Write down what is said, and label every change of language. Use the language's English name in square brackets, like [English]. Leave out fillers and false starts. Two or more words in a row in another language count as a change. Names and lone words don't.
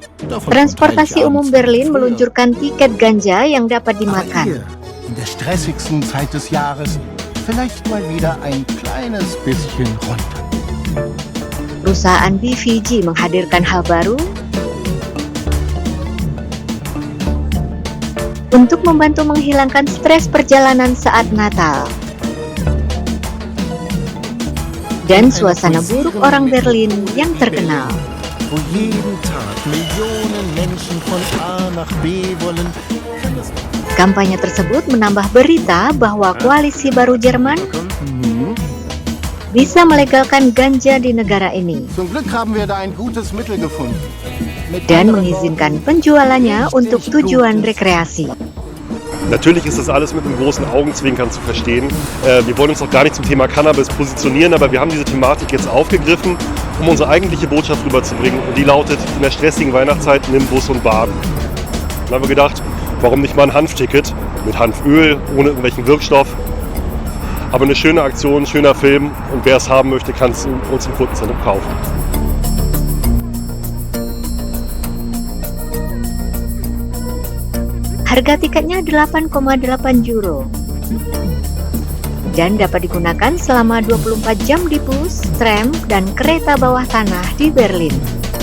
[Indonesian] Transportasi umum Berlin meluncurkan tiket ganja yang dapat dimakan. [German] In der stressigsten Zeit des Jahres vielleicht mal wieder ein kleines bisschen runter. [Indonesian] Perusahaan BVG menghadirkan hal baru untuk membantu menghilangkan stres perjalanan saat Natal. Dan suasana buruk orang Berlin yang terkenal. [German] Wo jeden Tag Millionen Menschen von A nach B wollen. [Indonesian] Kampanye tersebut menambah berita bahwa koalisi baru Jerman bisa melegalkan ganja di negara ini [German] Zum Glück haben wir da ein gutes Mittel gefunden. [Indonesian] dan mengizinkan penjualannya untuk tujuan rekreasi. [German] Natürlich ist das alles mit einem großen Augenzwinkern zu verstehen. Wir wollen uns auch gar nicht zum Thema Cannabis positionieren, aber wir haben diese Thematik jetzt aufgegriffen, um unsere eigentliche Botschaft rüberzubringen. Und die lautet, in der stressigen Weihnachtszeit nimm Bus und Bahn. Dann haben wir gedacht, warum nicht mal ein Hanfticket mit Hanföl, ohne irgendwelchen Wirkstoff. Aber eine schöne Aktion, ein schöner Film und wer es haben möchte, kann es uns im Kundenzentrum kaufen. [Indonesian] Harga tiketnya 8,8 euro dan dapat digunakan selama 24 jam di bus, tram, dan kereta bawah tanah di Berlin.